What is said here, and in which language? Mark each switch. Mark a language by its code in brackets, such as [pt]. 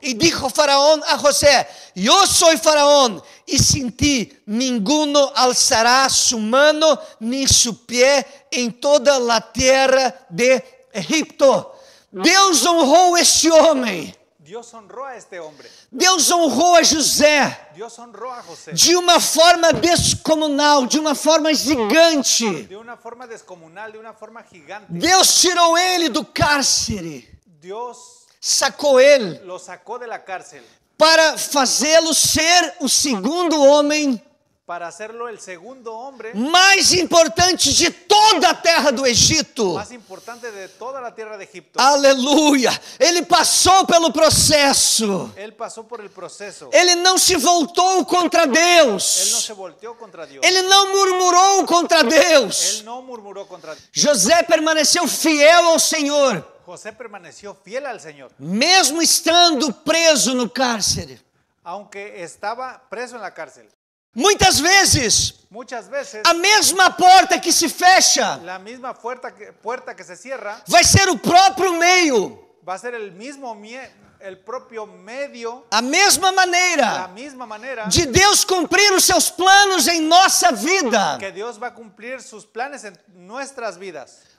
[es] Y dijo Faraón a José: yo soy Faraón, y sin ti ninguno alzará su mano ni su pie en toda la tierra de Egipto. [pt] Deus honrou este homem. [es] Dios honró a este hombre. [pt] Deus honrou a José [es] Dios honró a José [pt] de uma forma descomunal, de uma forma gigante. [es] de una forma descomunal, de una forma gigante. [pt] Deus tirou ele do cárcere, [es] Dios [pt] sacou ele [es] lo sacó de la cárcel [pt] para fazê-lo ser o segundo homem [es] para hacerlo el segundo hombre [pt] mais importante de toda a terra do Egito. [es] más importante de toda la tierra de Egipto. [pt] Aleluia! Ele passou pelo processo. [es] Él pasó por el proceso. [pt] Ele não se voltou contra [es] Él no [pt] Deus. [es] se volteó contra Dios. [pt] Ele não murmurou contra Deus. [es] Él no murmuró contra Dios. [pt] José permaneceu fiel ao Senhor, [es] José permaneció fiel al Señor, [pt] mesmo estando preso no cárcere. [es] aunque estaba preso en la cárcel. [pt] Muitas vezes, [es] Muchas veces [pt] a mesma porta que se fecha [es] la misma puerta que se cierra [pt] vai ser o próprio meio, [es] va a ser el propio medio, [pt] a mesma [es] la [pt] maneira [es] misma manera [pt] de Deus cumprir os seus planos em nossa vida. [es] que Dios va a cumplir sus planes en nuestras vidas.